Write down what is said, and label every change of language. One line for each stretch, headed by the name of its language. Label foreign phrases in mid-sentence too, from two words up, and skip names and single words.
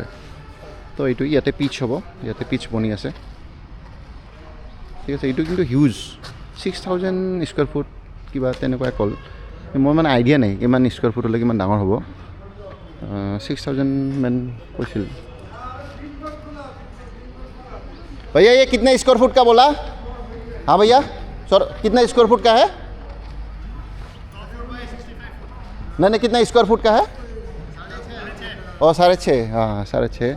Assamese: তো এইটো ইয়াতে পিচ হ'ব, ইয়াতে পিচ বনি আছে। ঠিক আছে, এইটো কিন্তু হিউজ, 6000
English: square feet
Assamese: কিবা তেনেকুৱাই ক'ল। মোৰ মানে আইডিয়া নাই কিমান
English: square feet
Assamese: হ'লে কিমান ডাঙৰ হ'ব। 6000 মান কৈছিল।
Hindi: भैया ये कितने
English: square foot
Hindi: का बोला? हाँ भैया सर, कितना
English: square foot
Hindi: का है? नहीं, कितना
English: square foot
Hindi: का है? 6.5। हाँ 6.5 हज़ार।